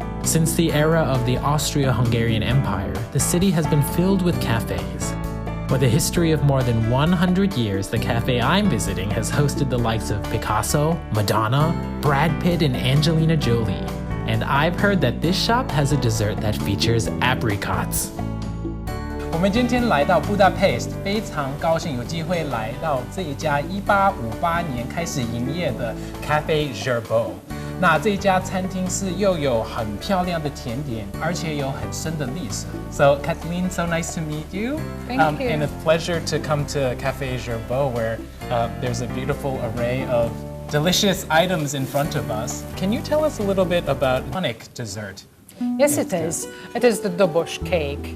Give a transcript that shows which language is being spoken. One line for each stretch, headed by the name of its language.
English: Since the era of the Austro-Hungarian Empire, the city has been filled with cafes. With a history of more than 100 years, the cafe I'm visiting has hosted the likes of Picasso, Madonna, Brad Pitt, and Angelina Jolie. And I've heard that this shop has a dessert that features apricots.
Chinese: 我们今天来到 Budapest， 非常高兴有机会来到这一家1858年开始营业的 Cafe Gerbeau。那这家餐厅是又有很漂亮的甜点，而且有很深的历史。
English: So Kathleen, so nice to meet you. Thank you. And a pleasure to come to Cafe Gerbeau, where there's a beautiful array of delicious items in front of us. Can you tell us a little bit about iconic dessert? Yes, it is. It is the Dobosh Cake.